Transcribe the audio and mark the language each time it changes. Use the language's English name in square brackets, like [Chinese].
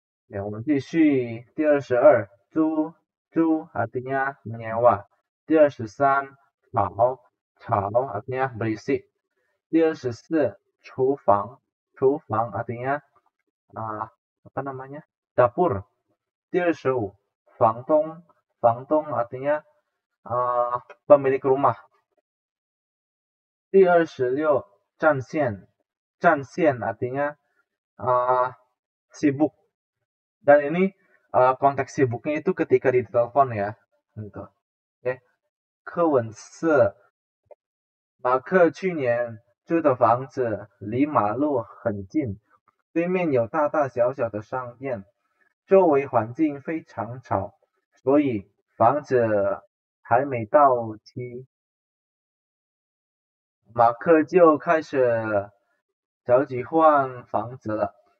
[Chinese] Ya, 我们继续第22租 [Indonesian] artinya menyewa. [Chinese] 第23吵 [Indonesian] artinya berisik. [Chinese] 第24厨房 [Indonesian] artinya apa namanya dapur. [Chinese] 第25房东 [Indonesian] artinya pemilik rumah. [Chinese] 第26战线 [Indonesian] artinya sibuk. Dan ini konteks sibuknya itu ketika di telepon ya. Gitu. Oke. [Chinese] 柯文瑟马克去年租的房子离马路很近，对面有大大小小的商店，周围环境非常吵，所以房子还没到期，马克就开始着急换房子了。